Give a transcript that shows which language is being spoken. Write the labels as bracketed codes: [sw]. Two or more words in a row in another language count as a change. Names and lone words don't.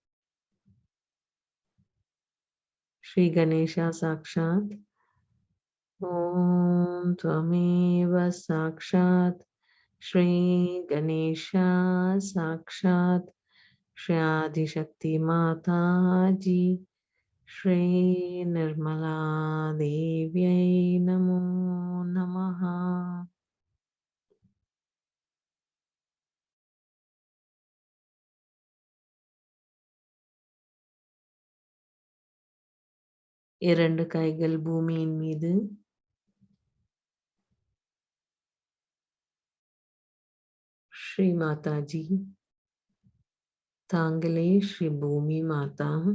[sa] श्री गणेशा साक्षात् ॐ त्वमेव साक्षात् श्री गणेशा साक्षात् श्री आदिशक्ति माता जी श्री निर्मला देव्यै नमो नमः. [ta] இரண்டு கைகள் பூமியின் மீது ஸ்ரீ மாதாஜி, தாங்களே ஸ்ரீ பூமி மாதா.